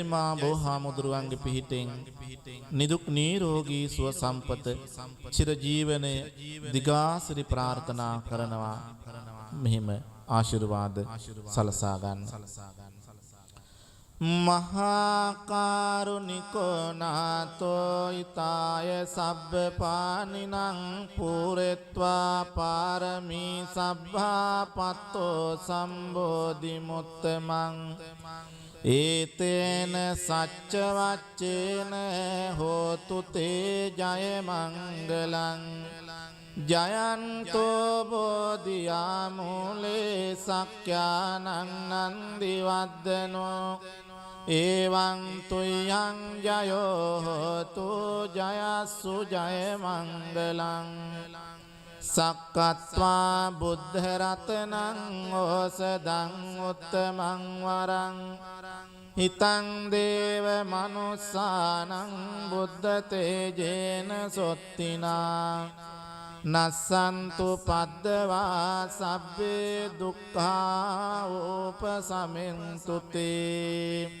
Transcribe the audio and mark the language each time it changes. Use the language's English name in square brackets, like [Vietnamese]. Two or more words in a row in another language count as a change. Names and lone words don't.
[Sinhala] මා බෝහාමුදුරුවන්ගේ පිහිටෙන් නිදුක් නිරෝගී සුව සම්පත චිර ජීවනය දිගාසිරි ප්‍රාර්ථනා කරනවා මෙහිම ආශිර්වාද සලසා ගන්න [Pali] මහාකාරුණිකෝ නාතෝ ඊතාය සබ්බ පානිනං පූරෙත්වා පාරමී සබ්බා පත්තෝ සම්බෝධි මුත්තමං ඒතේන සච්ච වච්චේන හෝතු තේ ජය මංගලං ජයන්තෝ බෝධියා මූලේ සක්ඛානං නන්දි වද්දනෝ එවං තුයං ජයෝ හෝතු ජයස්සු ජය මංගලං සක්කත්වා බුද්ධ රතනං ඕසදං උත්තමං වරං හිතං දේව මනුස්සානං බුද්ධ තේජේන සොත්තිනා නස්සන්තු පද්දවා සබ්බේ දුක්ඛා උපසමින්තු තේ